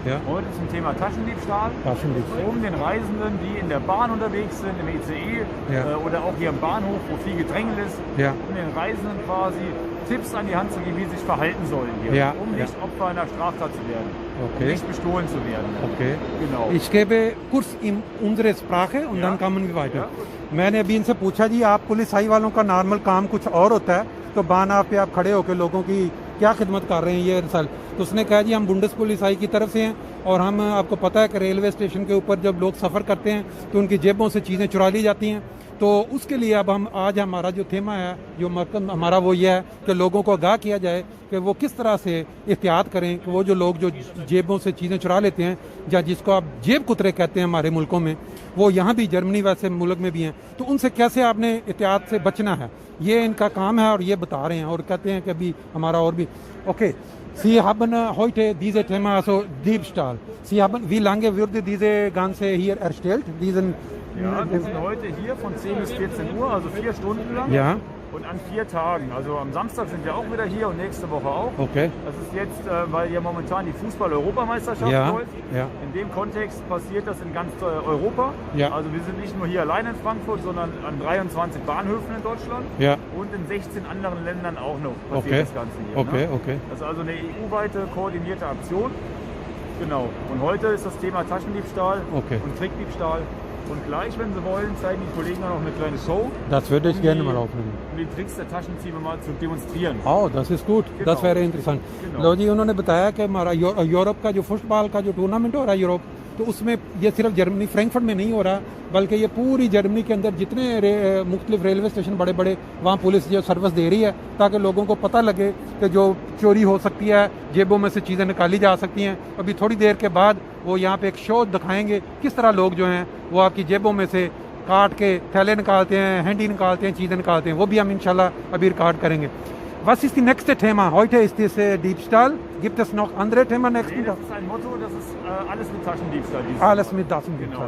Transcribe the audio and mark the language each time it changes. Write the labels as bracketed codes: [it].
[de] Heute zum Thema Taschendiebstahl. Um den Reisenden, die in der Bahn unterwegs sind, im ICE oder auch hier am Bahnhof, wo viel Gedrängel ist, um den Reisenden quasi Tipps an die Hand zu geben, wie sie sich verhalten sollen hier, um nicht Opfer einer Straftat zu werden, um nicht bestohlen zu werden. Genau. Ich gebe kurz in unsere Sprache und dann kommen wir weiter. [hi] मैंने अभी इनसे पूछा जी आप पुलिसाई वालों का normal काम कुछ और होता है तो बाना पे आप खड़े होकर लोगों की क्या खिदमत कर रहे हैं ये साल तो उसने कहा जी हम बुंडस पुलिसाई की तरफ से हैं और हम आपको पता है कि रेलवे स्टेशन के ऊपर जब लोग सफ़र करते हैं तो उनकी जेबों से चीज़ें चुरा ली जाती हैं तो उसके लिए अब हम आज हमारा जो थीमा है जो मकसद हमारा वो ये है कि लोगों को आगाह किया जाए कि वो किस तरह से एहतियात करें कि वो जो लोग जो जेबों से चीज़ें चुरा लेते हैं या जिसको आप जेब कुतरे कहते हैं हमारे मुल्कों में वो यहाँ भी जर्मनी वैसे मुल्क में भी हैं तो उनसे कैसे आपने एहतियात से बचना है ये इनका काम है और ये बता रहे हैं और कहते हैं कि अभी हमारा और भी okay [de] Sie haben heute dieses Thema, also Diebstahl. Wie lange wurde diese Ganze hier erstellt? Wir sind heute hier von 10 bis 14 Uhr, also 4 Stunden lang. Ja. Und an 4 Tagen. Also am Samstag sind wir auch wieder hier und nächste Woche auch. Okay. Das ist jetzt, weil ja momentan die Fußball-Europameisterschaft läuft. Ja. In dem Kontext passiert das in ganz Europa. Ja. Also wir sind nicht nur hier allein in Frankfurt, sondern an 23 Bahnhöfen in Deutschland. Ja. Und in 16 anderen Ländern auch noch passiert das Ganze hier. Okay. Das ist also eine EU-weite koordinierte Aktion. Genau. Und heute ist das Thema Taschendiebstahl und Trickdiebstahl. Und gleich, wenn Sie wollen, zeigen die Kollegen noch eine kleine Show. Das würde ich gerne mal aufnehmen. Um die Tricks der Taschendiebe mal zu demonstrieren. Oh, das ist gut. Das wäre interessant. [hi] लो जी उन्होंने बताया कि हमारा Europe का जो football का जो tournament हो रहा है यूरोप तो उसमें ये सिर्फ जर्मनी फ्रैंकफर्ट में नहीं हो रहा बल्कि ये पूरी जर्मनी के अंदर जितने मुख्तलिफ रेलवे स्टेशन बड़े बड़े वहाँ पुलिस जो सर्विस दे रही है ताकि लोगों को पता लगे कि जो चोरी हो सकती है जेबों में से चीज़ें निकाली जा सकती हैं अभी थोड़ी देर के बाद वो यहाँ पे एक शो दिखाएंगे किस तरह लोग जो हैं वो आपकी जेबों में से काट के थैले निकालते हैं हैंडी निकालते हैं चीज़ें निकालते हैं वो भी हम इंशाल्लाह अभी रिकॉर्ड करेंगे [de] Was ist die nächste Thema? Heute ist das Diebstahl. Gibt es noch andere Themen? Das ist ein Motto, das ist alles mit Taschendiebstahl. Alles mit Taschendiebstahl,